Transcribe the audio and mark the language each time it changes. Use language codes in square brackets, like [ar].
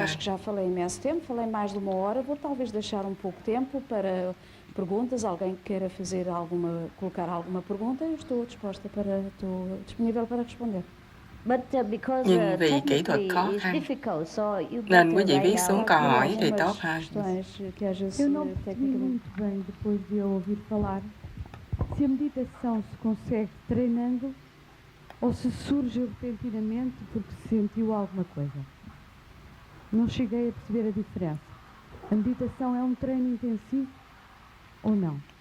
[pt] acho que já falei imenso tempo, falei mais de uma hora. Vou talvez deixar pouco tempo para perguntas. Alguém queira colocar alguma pergunta, eu estou disponível para responder. [vi] Nhưng vì kỹ thuật khó khăn, nên quý vị viết xuống câu hỏi thì tốt hơn. [pt] Eu não percebi muito bem, depois de eu ouvir falar, se a meditação se consegue treinando ou se surge repentinamente porque se sentiu alguma coisa. Não cheguei a perceber a diferença. A meditação é treino intensivo ou não?